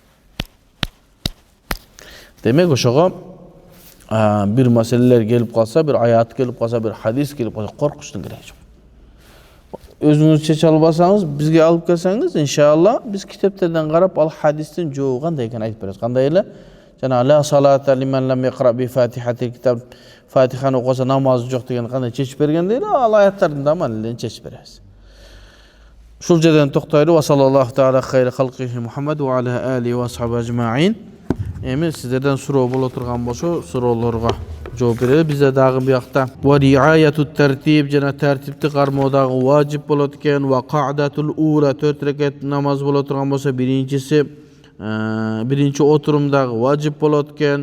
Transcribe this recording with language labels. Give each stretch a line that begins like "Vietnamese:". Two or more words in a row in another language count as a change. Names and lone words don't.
Kyrgyz: Демек ошого бир маселелер келип калса, бир аят келип калса, бир хадис келип калса, коркуштун кереги жок. Өзүңүз чече албасаңыз, бизге алып келсеңиз, иншалла биз китептерден карап ал хадистин жообу кандай экенин айтып беребиз.
Arabic: Кандай эле? Жана لا صلاة لمن لم يقرأ بفاتحة الكتاب,
Kyrgyz: Фатиханы окуса намазы жок деген кандай чечип бергенде эле ал аяттардын да маанилерин чечип беребиз. Ушул жерден токтойлу.
Arabic: وصلى الله تعالى خير خلقه محمد وعلى آله وأصحاب أجمعين.
Kyrgyz: Эми сиздерден суроо боло турган болсо, суроолорго жооп берели. Бизде дагы биякта
Arabic: ورعاية الترتيب
Kyrgyz: жана тартипти кармоо дагы важип болот экен.
Arabic: والقعدة الأولى
Kyrgyz: 4 рекат намаз боло турган болсо, биринчиси биринчи отурумдагы важип болот экен.